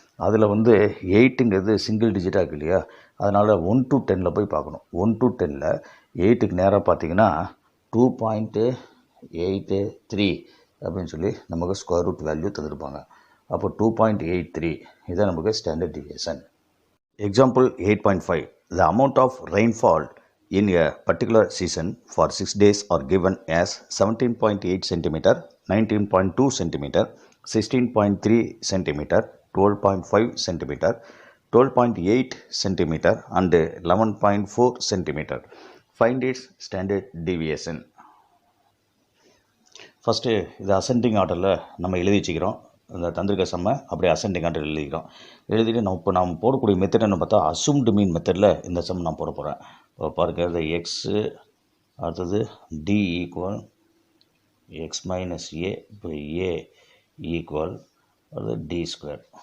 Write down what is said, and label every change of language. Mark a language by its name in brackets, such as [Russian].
[Tamil] அதில் வந்து 8ங்கிறது சிங்கிள் டிஜிட்டாக இருக்குது இல்லையா? அதனால் 1 to 10 போய் பார்க்கணும். 1 to 10 8க்கு நேராக பார்த்தீங்கன்னா 2.83 அப்படின்னு சொல்லி நமக்கு ஸ்கொயர் ரூட் வேல்யூ தந்துருப்பாங்க. அப்போ 2.83 இதான் நமக்கு standard deviation. [English] Example 8.5. The amount of rainfall in a particular season for 6 days are given as 17.8 cm, 19.2 cm, 16.3 cm, 12.5 cm, 12.8 cm and 11.4 cm. Find its standard deviation. [Tamil] First இது ascending ஆர்டரில் நம்ம எழுதி வச்சுக்கிறோம். இந்த தந்திரிக்க சம்மை அப்படியே அசெண்டிங் ஆர்டர் எழுதிக்கிறோம். எழுதிட்டு நம்ம போடக்கூடிய மெத்தட் என்ன பார்த்தா அசூம்டு மீன் மெத்தடில் இந்த சம் நான் போட போகிறேன். இப்போ பாருங்கள், இந்த எக்ஸு அடுத்தது டி ஈக்குவல் எக்ஸ் மைனஸ் ஏ இப்போ ஏ ஈக்குவல் அது டி ஸ்கொயர்.